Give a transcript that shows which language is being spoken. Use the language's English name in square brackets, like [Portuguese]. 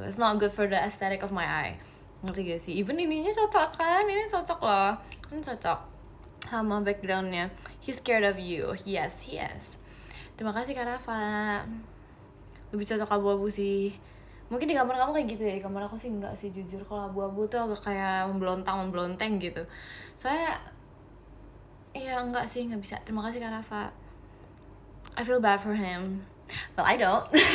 [English] It's not good for the aesthetic of my eye, [Indonesian] ngerti gak sih? Even ininya cocok kan, ini cocok loh, ini cocok sama backgroundnya. [English] He's scared of you, yes he is. [Indonesian] Terima kasih Kak Rafa. Lebih cocok abu-abu sih. Mungkin di kamar kamu kayak gitu ya, di kamar aku sih enggak sih jujur. Kalau abu-abu tuh agak kayak memblontang gitu. Soalnya ya enggak sih, nggak bisa. Terima kasih Kak Rafa. [English] I feel bad for him, but I don't.